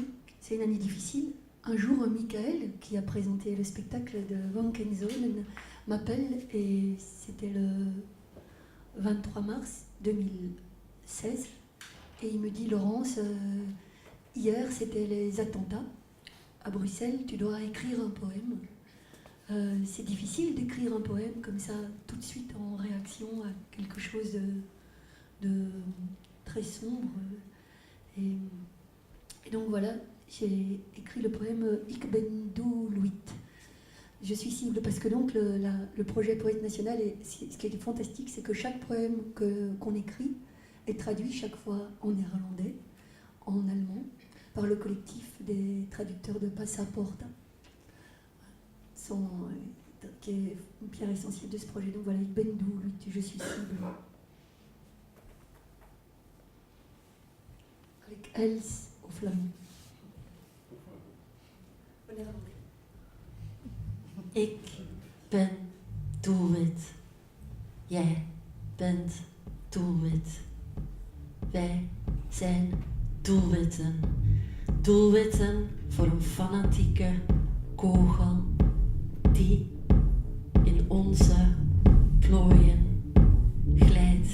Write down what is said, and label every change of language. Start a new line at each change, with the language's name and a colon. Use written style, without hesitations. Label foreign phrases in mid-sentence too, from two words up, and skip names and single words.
French: C'est une année difficile. Un jour, Michael, qui a présenté le spectacle de Van Kenzonen, m'appelle, et c'était le 23 mars 2016, et il me dit: Laurence, hier c'était les attentats à Bruxelles, tu dois écrire un poème. C'est difficile d'écrire un poème comme ça, tout de suite en réaction à quelque chose de très sombre. Et donc voilà, j'ai écrit le poème
Dutch: Ik ben doelwit.
French: Je suis cible, parce que donc le projet Poète National, ce qui est fantastique, c'est que chaque poème qu'on écrit est traduit chaque fois en néerlandais, en allemand, par le collectif des traducteurs de Passaporta, qui est une pierre essentielle de ce projet. Donc voilà,
Dutch: Ik ben doelwit,
French: je suis cible. Avec Els au flamand. En néerlandais.
Dutch: Ik ben doelwit. Jij bent doelwit. Wij zijn doelwitten. Doelwitten voor een fanatieke kogel die in onze plooien glijdt.